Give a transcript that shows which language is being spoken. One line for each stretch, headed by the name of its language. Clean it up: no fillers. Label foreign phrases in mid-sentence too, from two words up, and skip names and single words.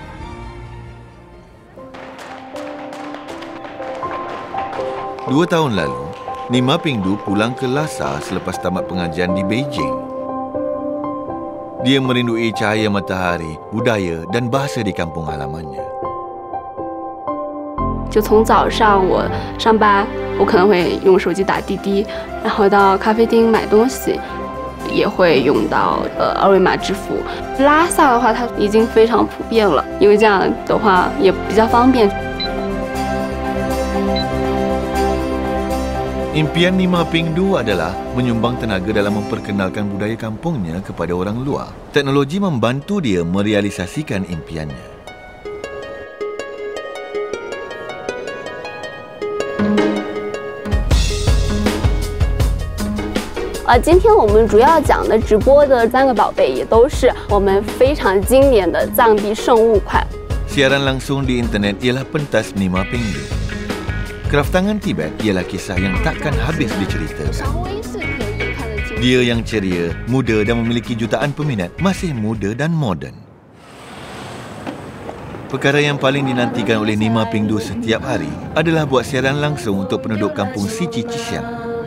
Malay: Dua tahun lalu, Nima Pingdu pulang ke Lhasa selepas tamat pengajian di Beijing. Dia merindui cahaya matahari, budaya dan bahasa di kampung halamannya.
Chinese: 就从早上我上班，我可能会用手机打滴滴，然后到咖啡厅买东西，也会用到二维码支付。拉萨的话，它已经非常普遍了，因为这样的话也比较方便。
Malay: Impian Nima Pingdu adalah menyumbang tenaga dalam memperkenalkan budaya kampungnya kepada orang luar. Teknologi membantu dia merealisasikan impiannya.
Chinese: 今天我们主要讲的直播的3个宝贝，也都是我们非常经典的藏地圣物款。
Malay: Siaran langsung di internet ialah pentas Nima Pingdu. Kraftangan Tibet ialah kisah yang takkan habis diceritakan. Dia yang ceria, muda dan memiliki jutaan peminat masih muda dan moden. Perkara yang paling dinantikan oleh Nima Pingdu setiap hari adalah buat siaran langsung untuk penduduk kampung Sici Cisiang.